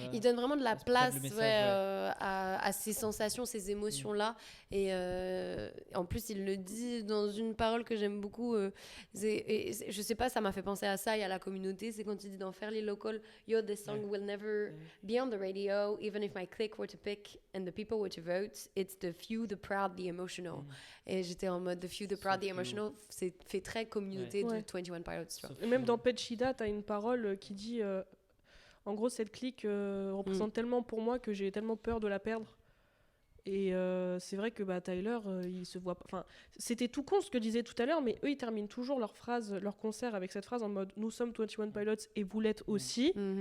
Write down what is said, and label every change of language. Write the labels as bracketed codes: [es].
[fr] Ils donnent vraiment de la place à ces sensations, ces émotions-là. Et en plus, il le dit dans une parole que j'aime beaucoup. Je sais pas, ça m'a fait penser à ça et à la communauté. C'est quand il dit dans Fairly Local, [en] Yo, this song will never be on the radio, even if my clique were to pick and the people were to vote. It's the few, the proud, the emotional. [fr] Et j'étais en mode [en] the few, the proud, the emotional. [fr] C'est fait très communauté de 21 Pilots. Tu vois. Et même dans Pechida, t'as une parole qui dit... En gros, cette clique représente tellement pour moi que j'ai tellement peur de la perdre. Et c'est vrai que Tyler, il se voit pas. Enfin, c'était tout con ce que je disais tout à l'heure, mais eux, ils terminent toujours leur concert avec cette phrase en mode nous sommes 21 Pilots et vous l'êtes aussi.